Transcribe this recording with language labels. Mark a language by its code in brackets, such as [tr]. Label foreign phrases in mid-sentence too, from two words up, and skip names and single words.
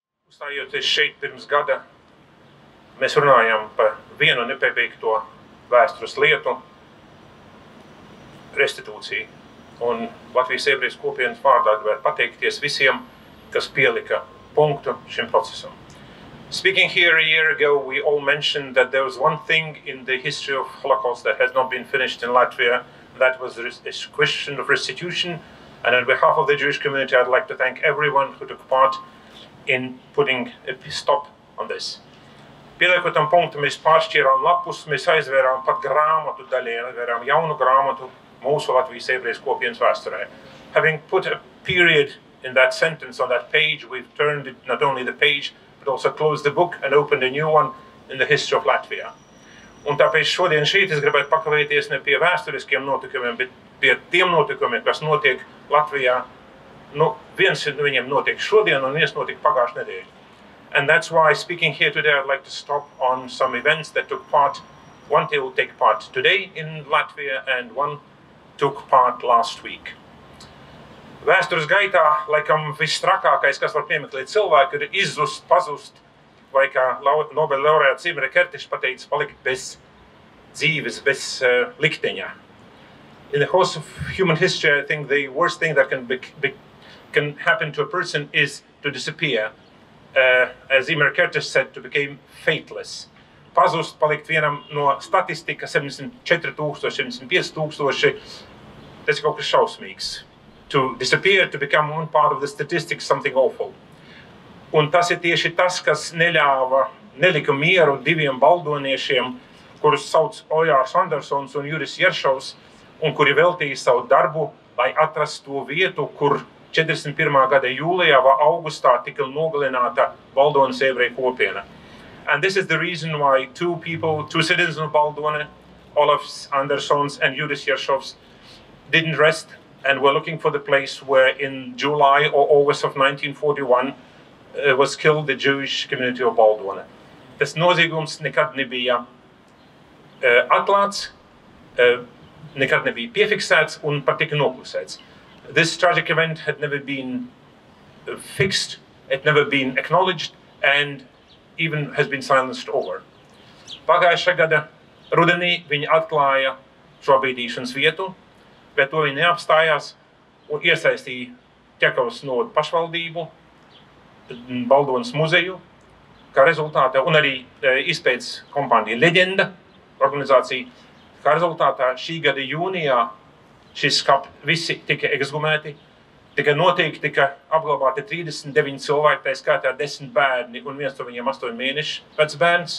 [lv] Uzstājoties šeit pirms gada, mēs runājam par vienu nepabeigto vēstures lietu - restitūciju. Un Latvijas ebrejas kopienas vārdā gribētu pateikties visiem, kas pielika punktu šim procesam. [en] Speaking here a year ago, we all mentioned that there was one thing in the history of Holocaust that has not been finished in Latvia. That was a question of restitution. And on behalf of the Jewish community, I'd like to thank everyone who took part in putting a stop on this. [lv] Pieliekot tam punktu, mēs pāršķirām lapus, mēs aizvērām pat grāmatu daļai, aizvērām jaunu grāmatu mūsu Latvijas ebrejas kopienas vēsturē. [en] Having put a period in that sentence on that page, we've turned it, not only the page, but also closed the book and opened a new one in the history of Latvia. [lv] Un tāpēc šodien šeit es gribētu pakavēties ne pie vēsturiskiem notikumiem, bet pie tiem notikumiem, kas notiek Latvijā. Nu, viens no viņiem notiek šodien, un viens notiek pagājušajā nedēļā. [en] And that's why, speaking here today, I'd like to stop on some events that took part. One will take part today in Latvia, and one took part last week. [lv] Vēstures gaitā, laikam, visstrakākais, kas var piemeklēt cilvēku, ir izzust, pazust, vai kā Nobela laureāts Dmitrijs Krupņikovs pateica, palikt bez dzīves, bez likteņa. [en] In the course of human history, I think the worst thing that can happen to a person is to disappear. As Dmitrijs Krupņikovs said, to become fateless. [lv] Pazust, palikt vienam no statistika 74,000, 75,000, tas ir kaut kas šausmīgs. [en] To disappear, to become one part of the statistics, something awful. [lv] Un tas ir tieši tas, kas nelika mieru diviem baldoniešiem, kurus sauc Ojārs Andersons un Juris Jeršovs, un kuri veltīja savu darbu, lai atrastu to vietu, kur 41. gada jūlijā vai augustā tika nogalināta Baldonas ebreju kopiena. [en] And this is the reason why two citizens of Baldona, Olaf Andersons and Juris Jeršovs, didn't rest and were looking for the place where in July or August of 1941 was killed the Jewish community of Baldona. [lv] Tas noziegums nekad nebija atklāts, nekad nebija piefiksēts un pat tika noklusēts. [en] This tragic event had never been fixed, it never been acknowledged, and even has been silenced over. [lv] Pagājušā gada rudenī viņi atklāja šo apbīdīšanas vietu, bet to viņi neapstājās un iesaistīja Ķekavas novada pašvaldību, Baldonas muzeju, kā rezultātā, un arī izpētes kompānija Leģenda organizācija, kā rezultātā šī gada jūnijā šis kapi visi tika ekshumēti, tika apglabāti 39 cilvēki, tā skaitā 10 bērni un viens no viņiem 8 mēnešu vecs bērns.